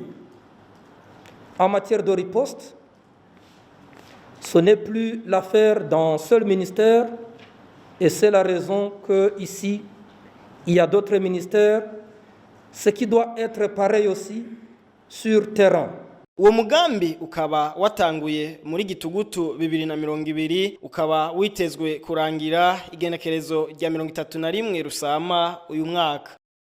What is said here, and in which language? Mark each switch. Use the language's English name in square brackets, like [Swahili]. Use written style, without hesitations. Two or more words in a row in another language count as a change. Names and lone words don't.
[French] En matière de riposte, ce n'est plus l'affaire d'un seul ministère et c'est la raison qu'ici, il y a d'autres ministères, ce qui doit être pareil aussi sur terrain. [Rundi] Uwo mugambi ukaba watanguye muri Gitugutu 2020 ukaba witezwe kurangira igenekerezo rya 31 Rusama uyu mwaka.